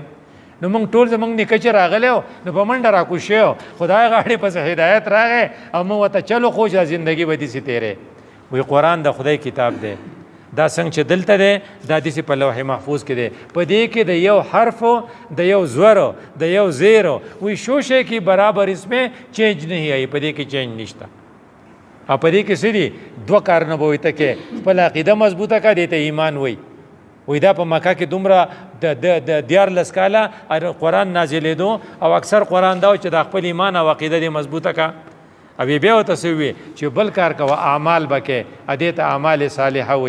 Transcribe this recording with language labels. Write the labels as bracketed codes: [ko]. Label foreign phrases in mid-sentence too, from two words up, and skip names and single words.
[ps] نو موږ ټول زموږ نیکه چې راغلی و نو په منډه راکوشی و، خدای غاړې پسې هدایت راغی او موږ ورته چلو خوش زندګي به داسې تیرې. وی قرآن د خدای کتاب دی، دا څنګه چې دلته دی دا داسې په لوح محفوظ کې دی، په دې کې د یو حرفو د یو زورو د یو زیرو وی [ur] شوشے کی برابر اس میں چینج نہیں آئی، [ps] په دې کې چینج نشته. او په دې کې څه دي دوه کارونه به وي ته کې خپل عقیده مضبوطه کا، دې ته ایمان وی. وی دا په مکه کې دومره د 14 کاله قرآن نازلېدو او اکثر قرآن دا و چې د خپل ایمان او عقیده دې مضبوطه کا. او بیا ورته څه وي چې بل کار کوه اعمال به کې، دې ته اعمال صالحه وی.